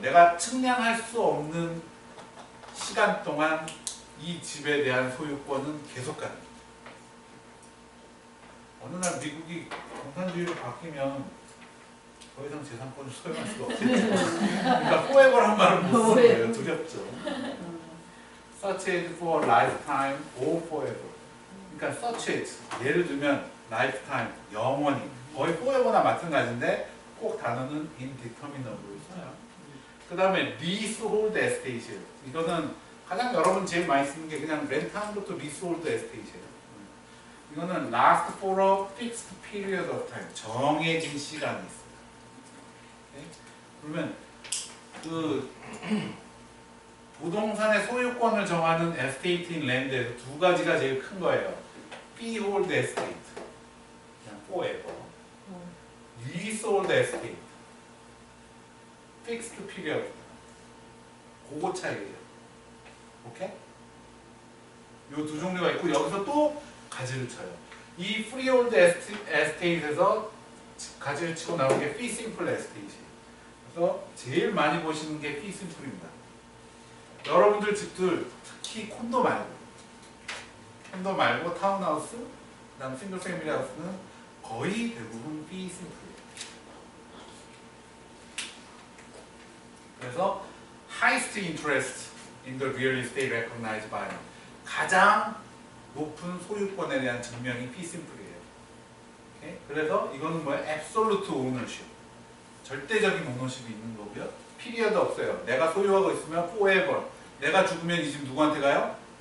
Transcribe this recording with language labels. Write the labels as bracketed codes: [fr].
[ko] 내가 측량할 수 없는 시간 동안 이 집에 대한 소유권은 계속 가는 거예요. 어느 날 미국이 공산주의로 바뀌면 더 이상 재산권을 소유할 수가 없겠죠. 그러니까 forever란 말은 못 쓰는 거예요. 두렵죠. [en] Such as for lifetime or forever. [ko] 그러니까 such as 예를 들면 lifetime 영원히 거의 forever나 마찬가지인데 꼭 단어는 indeterminable을 써요. 그 다음에 leasehold estate이에요. 이거는 가장 여러분 제일 많이 쓰는 게 그냥 렌트하는 것도 leasehold estate이에요. 이거는 [en] last for a fixed period of time. [ko] 정해진 시간이 있어요. 오케이? 그러면 그 부동산의 소유권을 정하는 estate in land에서 두 가지가 제일 큰 거예요. [en] freehold estate, [ko] 그냥 [en] forever. leasehold estate, fixed period. [ko] 그거 차이예요. 오케이? 요 두 종류가 있고 여기서 또 가지를 쳐요. 이 freehold estate에서 가지를 치고 나오는 게 fee simple estate이에요. 그래서 제일 많이 보시는 게 fee simple입니다. 여러분들 집들 특히 콘도 말고 타운하우스, 그다음 싱글 패밀리 하우스는 거의 대부분 fee simple예요. 그래서 [en] highest interest in the real estate recognized by [ko] 가장 높은 소유권에 대한 증명이 [en] fee simple이에요. [ko] 오케이? 그래서 이거는 뭐야? [en] absolute ownership. [ko] 절대적인 오너십이 있는 거고요. 피리어드 없어요. 내가 소유하고 있으면 forever. 내가 죽으면 이 집 누구한테 가요?